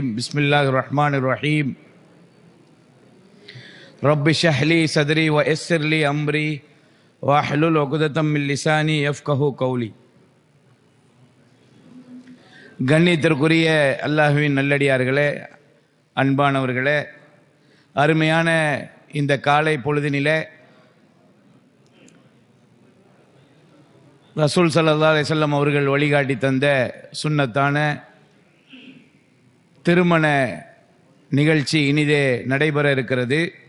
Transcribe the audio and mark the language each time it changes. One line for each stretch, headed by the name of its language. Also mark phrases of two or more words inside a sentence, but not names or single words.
Arabic: بسم الله الرحمن الرحيم. رب اشرح لي صدري ويسر لي أمري واحلل عقدة من لساني يفقهوا قولي.
Tamil: கண்ணியத்திற்குரிய அல்லாஹ்வின் நல்லடியார்களே, அன்பானவர்களே, அருமையான இந்த காலை பொழுதினிலே ரசூல்
Arabic: صلى الله عليه وسلم
Tamil: அவர்கள் வழிகாட்டி தந்த சுன்னத்தான திருமண நிகழ்ச்சி இனிதே நடைபெற இருக்கிறது.